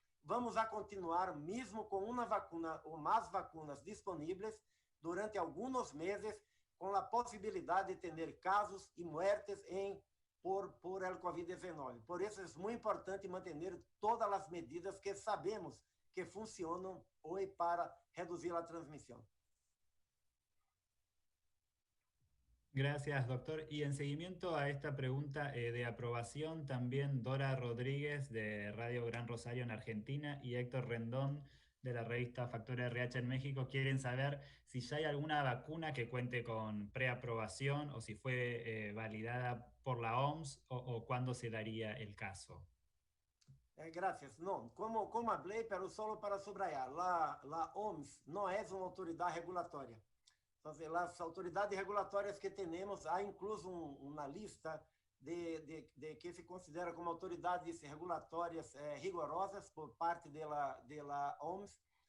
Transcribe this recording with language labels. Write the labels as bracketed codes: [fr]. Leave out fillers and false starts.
[pt] Vamos a continuar, mesmo com uma vacuna ou mais vacunas disponíveis, durante alguns meses, com a possibilidade de ter casos e mortes por el Covid-19. Por isso, é muito importante manter todas as medidas que sabemos que funcionam hoje para reduzir a transmissão. [es] Gracias, doctor. Y en seguimiento a esta pregunta de aprobación, también Dora Rodríguez de Radio Gran Rosario en Argentina y Héctor Rendón de la revista Factor RH en México quieren saber si ya hay alguna vacuna que cuente con preaprobación o si fue validada por la OMS o cuándo se daría el caso. Gracias. [pt] Não, como falei, pero só para subrayar, a OMS não é uma autoridade regulatória. Então, as autoridades regulatórias que temos, há incluso uma lista de que se considera como autoridades regulatórias rigorosas por parte da OMS.